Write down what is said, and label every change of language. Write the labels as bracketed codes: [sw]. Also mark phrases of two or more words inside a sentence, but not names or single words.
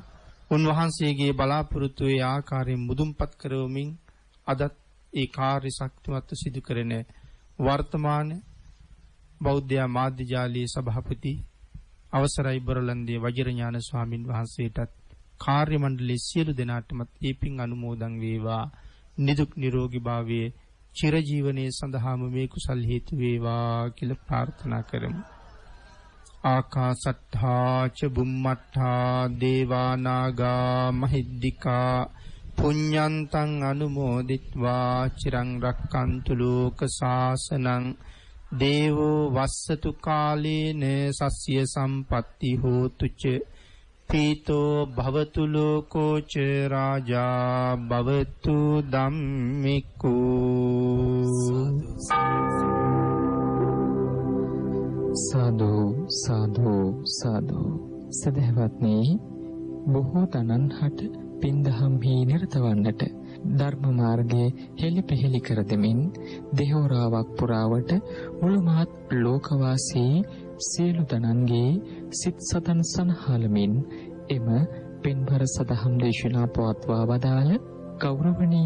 [si] උන්වහන්සේගේ බලාපොරොත්තු වේ ආකාරයෙන් මුදුන්පත් කරවමින් අදත් ඒ කාර්ය ශක්තිමත්ව සිදු කරන වර්තමාන බෞද්ධ මාධ්‍ය ජාලයේ සභාපති අවසරයි බොරලන්දේ වජිරඥාන ස්වාමින් වහන්සේටත් කාර්ය මණ්ඩලයේ සියලු දෙනාටමත් ඒ පින් අනුමෝදන් වේවා. නිදුක් නිරෝගී භාවයේ චිරජීවනයේ සඳහාම මේ කුසල් හේතු වේවා කියලා ප්‍රාර්ථනා කරමු. [pi] ආකාසට්ඨා ච බුම්මට්ඨා දේවා නාග මහිද්దికා පුඤ්ඤන්තං අනුමෝදිත්වා චිරං රක්칸තු ලෝක සාසනං දේවෝ වස්සතු කාලේන සස්්‍ය සම්පatti හෝතු ච පීතෝ භවතු ලෝකෝ ච රාජා භවතු ධම්මිකෝ. [si] සාදු සාදු සාදු. සදහවත්නි, බොහෝ තනන්හට පින්දහම්හි නිරතවන්නට ධර්ම මාර්ගයේ හෙළිපෙහෙළි කර දෙමින් දෙහෝරාවක් පුරාවට මුළු මහත් ලෝකවාසී සියලු තනන්ගේ සිත් සතන් සනහලමින් එම පින්බර සදහම් දේශනා පවත්වා වදාළ ගෞරවනීය